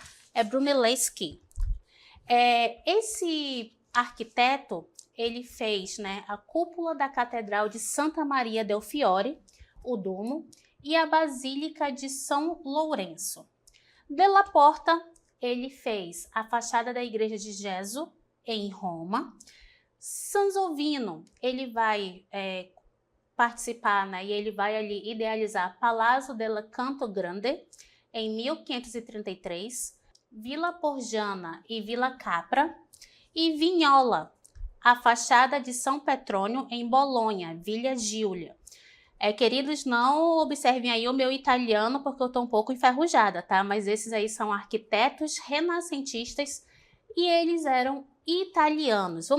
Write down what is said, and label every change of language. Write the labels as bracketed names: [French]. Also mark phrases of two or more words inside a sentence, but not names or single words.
[Portuguese] É Brunelleschi. Esse arquiteto, ele fez, né, a cúpula da Catedral de Santa Maria del Fiore, o Duomo, e a Basílica de São Lourenço. Della Porta, ele fez a fachada da Igreja de Gesù, em Roma. Sansovino, ele vai participar, né, e ele vai ali idealizar Palazzo della Canto Grande, em 1533, Villa Borgiana e Villa Capra, e Vignola, a fachada de São Petrônio em Bolonha, Villa Giulia. Queridos, não observem aí o meu italiano porque eu estou um pouco enferrujada, tá? Mas esses aí são arquitetos renascentistas e eles eram italianos.